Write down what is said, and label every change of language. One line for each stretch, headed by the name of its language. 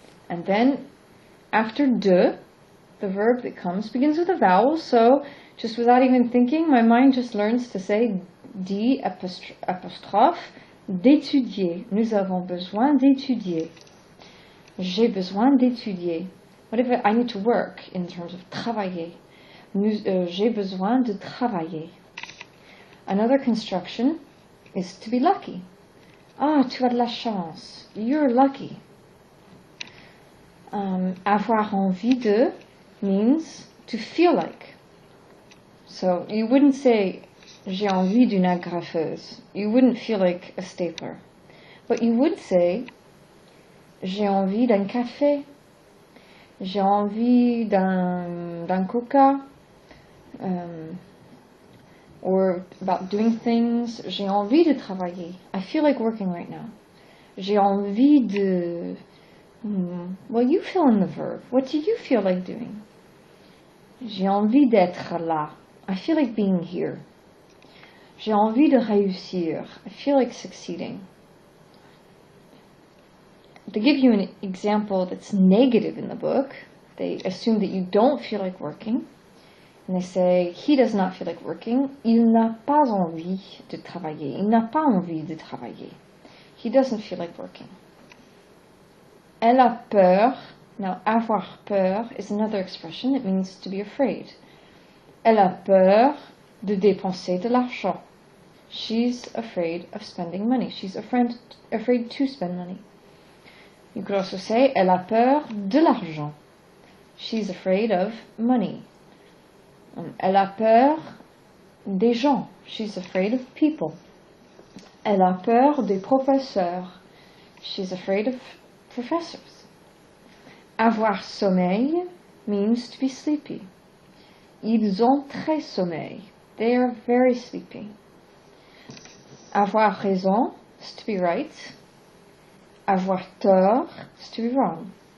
English: And then after de, the verb that comes begins with a vowel, so just without even thinking, my mind just learns to say d apostrophe d'étudier.
French: Nous avons besoin d'étudier. J'ai besoin d'étudier.
English: What if I need to work in terms of travailler?
French: J'ai besoin de travailler.
English: Another construction is to be lucky.
French: Ah, tu as de la chance.
English: You're lucky. Avoir envie de means to feel like. So you wouldn't say
French: j'ai envie d'une agrafeuse.
English: You wouldn't feel like a stapler. But you would say
French: j'ai envie d'un café. J'ai envie d'un coca.
English: Or about doing things.
French: J'ai envie de travailler.
English: I feel like working right now.
French: J'ai envie de...
English: Well, you fill in the verb. What do you feel like doing?
French: J'ai envie d'être là.
English: I feel like being here.
French: J'ai envie de réussir.
English: I feel like succeeding. To give you an example that's negative in the book, they assume that you don't feel like working. And they say, he does not feel like working.
French: Il n'a pas envie de travailler. Il n'a pas envie de travailler.
English: He doesn't feel like working.
French: Elle a peur.
English: Now, avoir peur is another expression. It means to be afraid.
French: Elle a peur de dépenser de l'argent.
English: She's afraid of spending money. She's afraid to spend money. You could also say,
French: elle a peur de l'argent.
English: She's afraid of money.
French: Elle a peur des gens.
English: She's afraid of people.
French: Elle a peur des professeurs.
English: She's afraid of professors. Avoir sommeil means to be sleepy.
French: Ils ont très sommeil.
English: They are very sleepy. Avoir raison is to be right. Avoir tort is to be wrong.